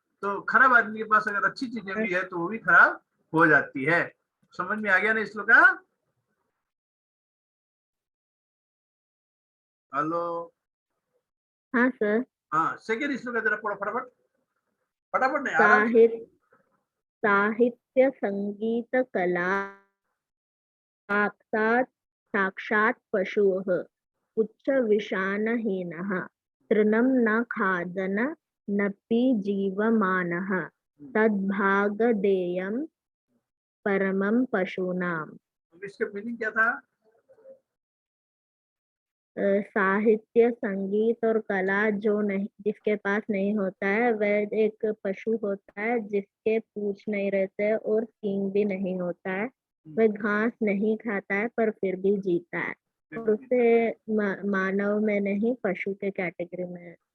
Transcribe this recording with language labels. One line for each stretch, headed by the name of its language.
Hindi: तो खराब आदमी के पास अगर अच्छी चीजें भी है तो वो भी खराब हो जाती है। समझ में आ गया ना इस श्लोक का? हेलो, हाँ सर। हाँ, सेकेंड श्लोक जरा पढ़ो फटाफट, फटाफट नहीं, आराम से।
Sanskrit: साहित्य संगीत कला साक्षात् पशुः उच्च विषाणहीनः तृणं न खादन् नपि जीवमानः तद्भागधेयं परमं पशूनाम्।
Hindi: इसका मीनिंग क्या था? साहित्य संगीत और कला जो नहीं, जिसके पास नहीं होता है वह एक पशु होता है जिसके पूंछ नहीं रहते और सींग भी नहीं होता है। वह घास नहीं खाता है पर फिर भी जीता है, और उसे मानव में नहीं पशु के कैटेगरी में